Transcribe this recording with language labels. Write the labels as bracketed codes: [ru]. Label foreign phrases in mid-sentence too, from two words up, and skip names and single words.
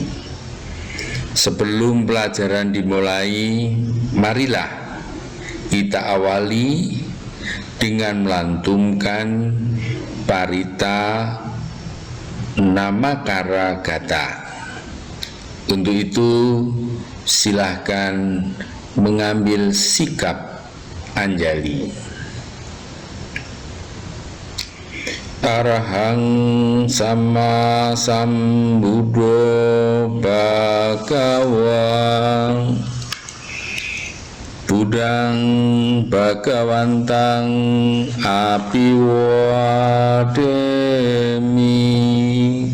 [id] Sebelum pelajaran dimulai, marilah kita awali dengan melantunkan Parita Namakara Gata. Untuk itu silahkan mengambil sikap anjali. [pi] Arahang Sama Sambuddho Bhagawang Budang Bhagawantang Apiwademi.